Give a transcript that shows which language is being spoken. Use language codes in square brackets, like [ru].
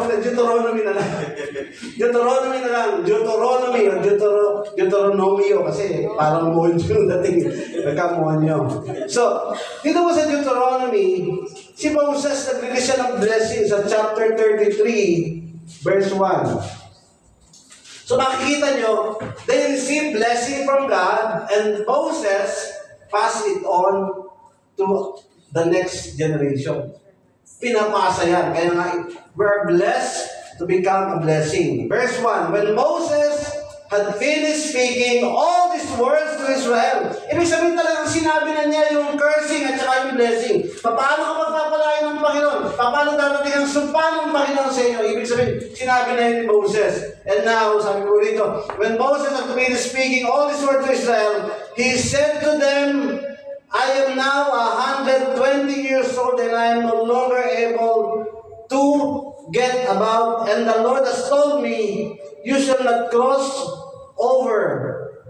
[tl] Deuteronomy na lang. Deuteronomy na lang. Deuteronomy o Deuteronomio kasi parang monyo yung dating. Nagka-monyo. So, dito mo sa Deuteronomy, si Moses nagbigay siya ng blessing sa chapter 33, verse 1. [en] So makikita nyo, they received blessing from God and Moses passed it on to the next generation. [tl] Pinapasa yan. Kaya nga, [en] we're blessed to become a blessing. Verse 1, when Moses had finished speaking all these words to Israel, [tl] ibig sabihin talagang sinabi na niya yung cursing at saka yung blessing. Paano ka magpapalain ng Panginoon? Paano darating ang sumpa ng Panginoon sa inyo? Ibig sabihin, sinabi na yun ni Moses. [en] And now, [tl] sabi ko rito, [en] when Moses had finished speaking all these words to Israel, he said to them, I am now 120 years old and I am no longer able to get about, and the Lord has told me, you shall not cross over.